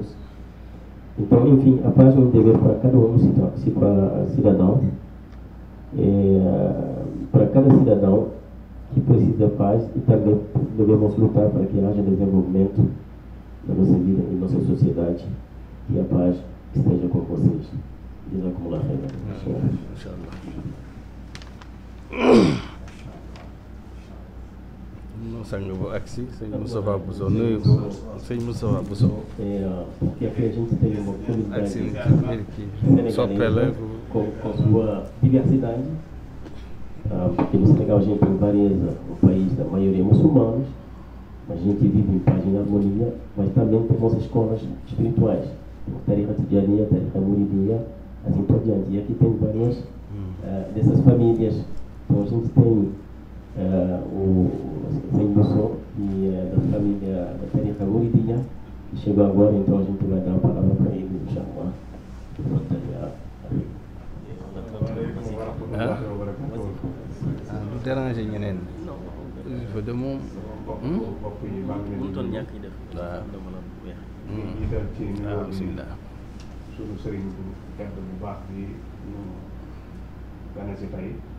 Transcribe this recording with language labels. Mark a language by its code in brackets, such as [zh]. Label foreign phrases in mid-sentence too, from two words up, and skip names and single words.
[pt] Então, enfim, a paz é um dever para cada cidadão, para cada cidadão que precisa de paz, e também devemos lutar para que haja desenvolvimento na nossa vida e na nossa sociedade, e a paz esteja com vocês. [ar] جزاكم الله خيرا. [wo] sang bu agsi sëñ Moustapha Bousso nuyu ko sëñ Moustapha Bousso [pt] porque aqui a gente tem uma comunidade [wo] agsi soppela [pt] com sua diversidade, porque no Senegal a gente tem várias, um país da maioria muçulmanos, mas a gente vive em paz e harmonia, mas também temos escolas espirituais, Tariqa Tijaniya, Tariqa Muridiya, assim por diante. E aqui tem várias dessas famílias. Então a gente tem o Sr. Bousso, e da família da Tariqa Muridiya, que chegou agora, então a gente vai dar a palavra para ele, inshallah. [fr] du déranger [wo] ñeneen fa de moom mënutoon ñàkk yi def waaw jiital ci nuyoo bismillah suñu sëriñ bu tedd bu baax bi ñu gane si tey